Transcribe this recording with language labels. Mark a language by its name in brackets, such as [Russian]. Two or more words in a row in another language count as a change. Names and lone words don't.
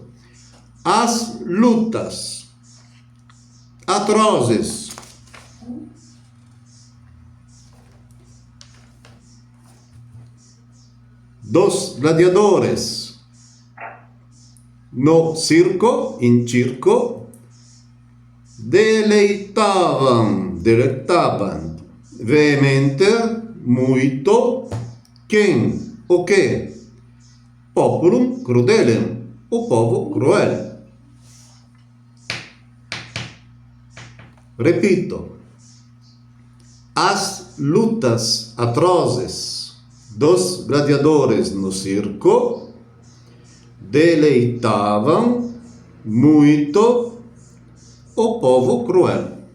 [Portuguese] As lutas atrozes. Dos gladiadores no circo, [Latin] in circo, [Portuguese] delectavam, vehementer, muito, quem, o que? [Latin] Populum crudelem, [Portuguese] o povo cruel. Repito, as lutas atrozes dos gladiadores no circo deleitavam muito o povo cruel.